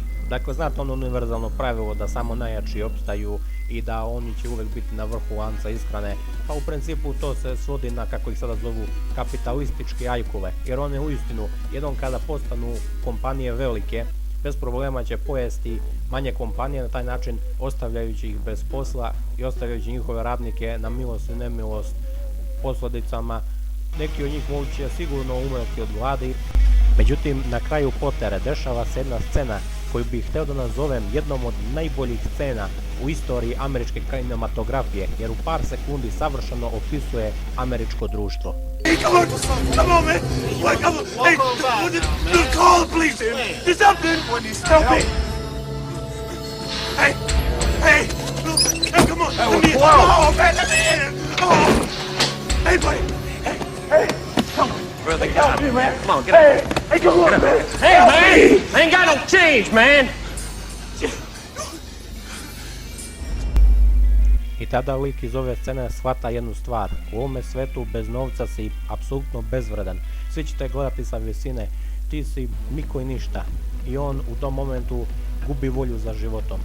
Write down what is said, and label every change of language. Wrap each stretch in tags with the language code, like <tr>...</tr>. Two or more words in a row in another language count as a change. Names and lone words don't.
<sr>Dakle, znate ono univerzalno pravilo da samo najjači opstaju i da oni će uvek biti na vrhu lanca ishrane, pa u principu to se svodi na, kako ih sada zovu, kapitalističke ajkule, jer one uistinu jednom kada postanu kompanije velike, bez problema će pojesti manje kompanije, na taj način ostavljajući ih bez posla i ostavljajući njihove radnike na milost i nemilost posljedicama neki od njih će sigurno umreti od gladi. Međutim, na kraju Potere dešava se jedna scena koju bih hteo da nazovem jednom od najboljih scena u istoriji američke kinematografije, jer u par sekundi savršeno opisuje američko društvo.</sr> <en>Hey, come on, man! What, come on! Hey, call the police! Do something! Help me! Hey! Come on! Let me in! Oh, man, let me in! Oh! Hey, buddy! Hey! Come on! Brother, Help me, man! come on, get up. Hey, come on, man! Hey, Help man! me! I ain't got no change, man!</en> <sr>I tada lik iz ove scene shvata jednu stvar. U ovome svetu bez novca si apsolutno bezvredan. Svi će te gledati sa visine. Ti si niko i ništa. I on u tom momentu gubi volju za životom.</sr>